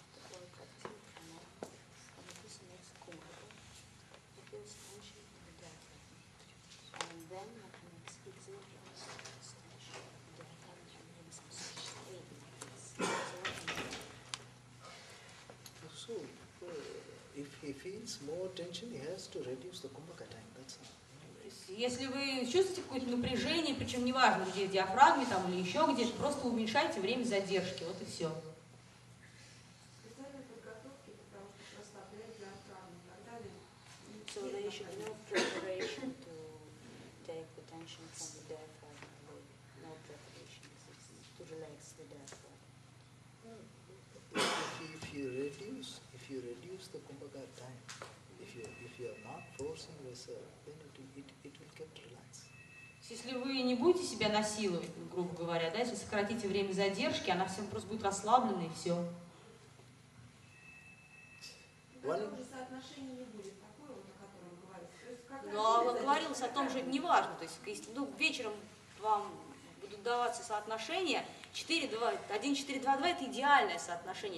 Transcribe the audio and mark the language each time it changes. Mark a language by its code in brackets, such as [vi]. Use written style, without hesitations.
[en] While practicing pranayama, when a person makes kumbhaka, he feels tension in the diaphragm. And then when he makes exhalation, tension in the diaphragm and maybe some pain. So, if he feels more tension, he has to reduce the kumbhaka time. That's all. [ru] Если вы чувствуете какое-то напряжение, причем неважно, где в диафрагме там, или еще где-то, просто уменьшайте время задержки, вот и все. Специальной подготовки для того, чтобы расслаблять диафрагму и так далее. [en] So there should be no preparation to take the tension from the diaphragm away. No preparation, to relax the diaphragm. If you reduce the kumbhaka time, if if you are not forcing yourself, then it will get relaxed. [ru] Если вы не будете себя насиловать, грубо говоря, да, если сократите время задержки, она всем просто будет расслаблена и все. Тогда уже соотношение не будет такое, вот, о котором вы говорите. То есть, как Но говорилось о том, что это не важно. То есть, если, вечером вам будут даваться соотношения 4-2, 1-4-2-2 это идеальное соотношение.